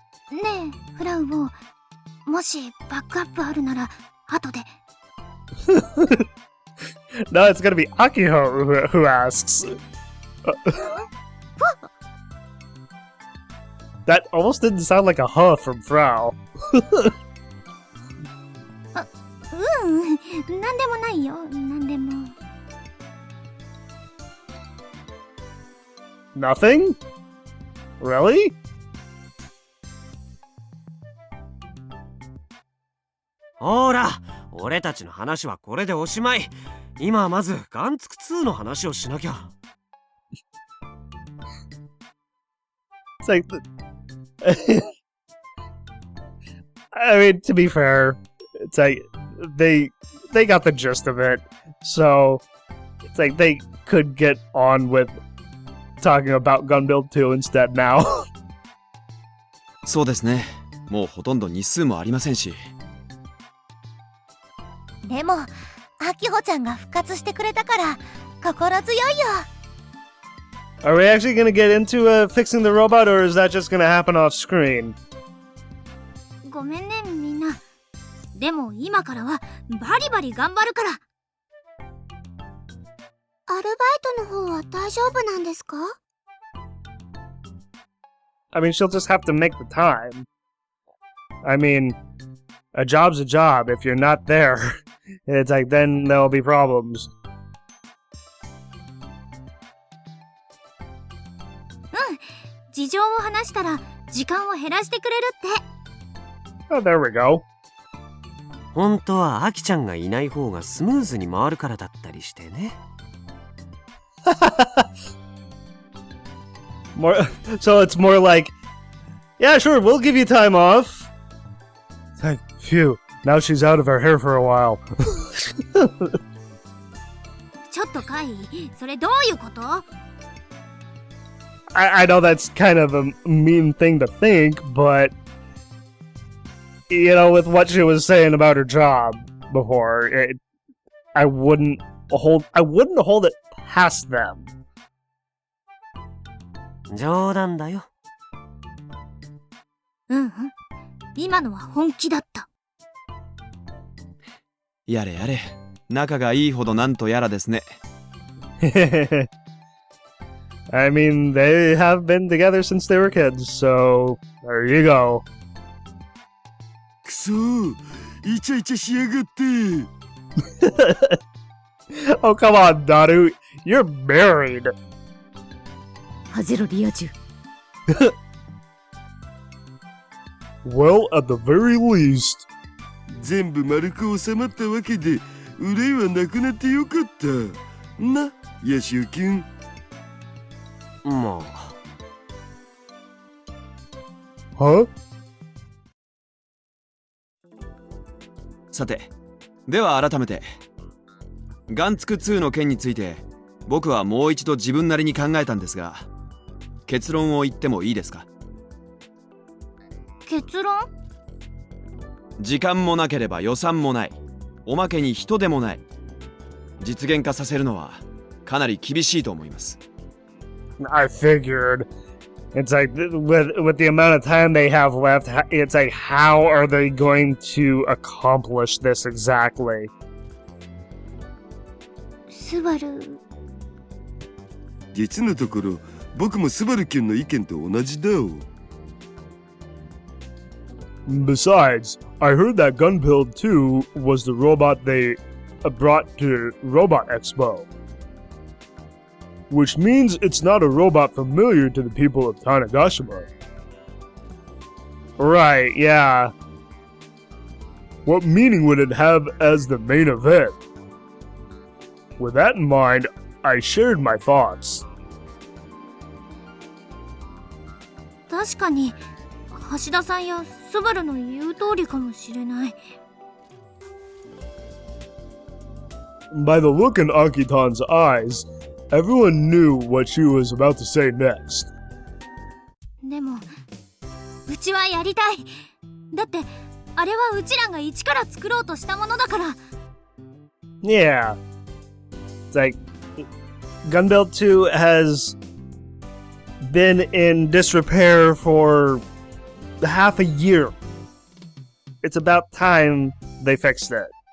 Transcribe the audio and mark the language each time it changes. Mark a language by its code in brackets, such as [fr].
[ja] ねえ、フラウを、もしバックアップあるなら、後で。 [en] No, it's gonna be Akiho who asks. That almost didn't sound like a huh from Frau. [ja] なんでもないよ、なんでも。 [en] Nothing? Really? [ja] ほら、俺たちの話はこれでおしまい。今はまずガンツク2の話をしなきゃ。 [en] It's like, I mean, to be fair, it's like they got the gist of it, so it's like they could get on with talking about Gun Build 2 instead now. [ja] そうですね。もうほとんど日数もありませんし。でも、あきほちゃんが復活してくれたから心強いよ。 [en] Are we actually gonna get into fixing the robot, or is that just gonna happen off screen? [ja] ごめんね、みんな。でも今からはバリバリ頑張るから。アルバイトの方は大丈夫なんですか？ [en] I mean, she'll just have to make the time. I mean, a job's a job. If you're not there, it's like then there'll be problems. [ja] 事情を話したら時間を減らしてくれるって。 [en] Oh, there we go. [ja] 本当はアキちゃんがいない方がスムーズに回るからだったりしてね。 [en] So it's more like, yeah, sure, we'll give you time off. Like, phew, now she's out of her hair for a while. [ja] ちょっとカイ、それどういうこと？ [en] I know that's kind of a mean thing to think, but you know, with what she was saying about her job before, I wouldn't hold it past them. [ja] 冗談だよ。今のは本気だった。やれやれ、仲がいいほどなんとやらですね。 [en] I mean, they have been together since they were kids, so there you go. [ja] くそー、イチャイチャしやがって。 [en] Oh, come on, Daru. You're married. [ja] ハゼロリア充。 [en] well, at the very least. [ja] 全部丸く収まったわけで、憂いはなくなってよかった。な、ヤシオ君。まあ。 [en] Huh? [ja] さて、では改めて、ガンツク2の件について、僕はもう一度自分なりに考えたんですが、結論を言ってもいいですか？結論？時間もなければ予算もない。おまけに人でもない。実現化させるのはかなり厳しいと思います。 [en] I figured. It's like, with the amount of time they have left, it's like, how are they going to accomplish this exactly? [ja] スバル。実のところ、僕もスバル君の意見と同じだお。 [en] Besides, I heard that Gunpilled 2 was the robot they brought to Robot Expo. Which means it's not a robot familiar to the people of Tanegashima. Right, yeah. What meaning would it have as the main event? With that in mind, I shared my thoughts. [ja] 確かに橋田さんやスバルの言う通りかもしれない。 [en] By the look in Akitan's eyes, everyone knew what she was about to say next. [ja] でもうちはやりたい。だってあれはうちらが一から作ろうとしたものだから。 [en] Yeah. It's like, Gunbuild 2 has been in disrepair for half a year. It's about time they fixed it.